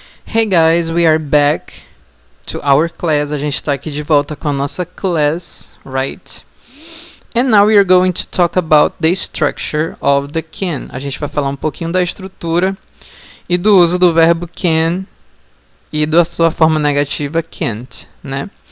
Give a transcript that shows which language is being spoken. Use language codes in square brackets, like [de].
[en] Hey guys, we are back to our class. [pt] A gente está aqui de volta com a nossa class, right? [en] And now we are going to talk about the structure of the can. [pt] A gente vai falar um pouquinho da estrutura e do uso do verbo can e da sua forma negativa can't, né?